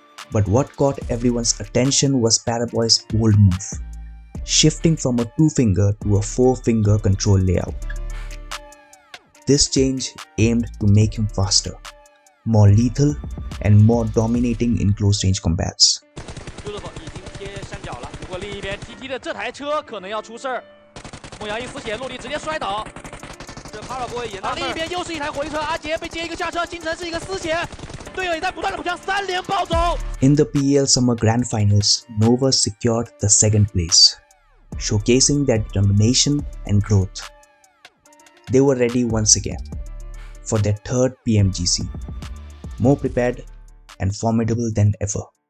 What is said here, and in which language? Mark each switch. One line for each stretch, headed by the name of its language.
English: But what caught everyone's attention was Paraboy's bold move, shifting from a 2-finger to a 4-finger control layout. This change aimed to make him faster, more lethal, and more dominating in close-range combats.
Chinese: 已经贴山脚了，不过另一边 TT 的这台车可能要出事儿，牧羊一浮血落地直接摔倒。这 Paraboy 也纳闷，另一边又是一台火力车，阿杰被接一个下车，金城是一个丝血，队友也在不断的补枪，3连暴走。
English: In the PEL Summer Grand Finals, Nova secured the second place, showcasing their determination and growth. They were ready once again for their third PMGC, more prepared and formidable than ever.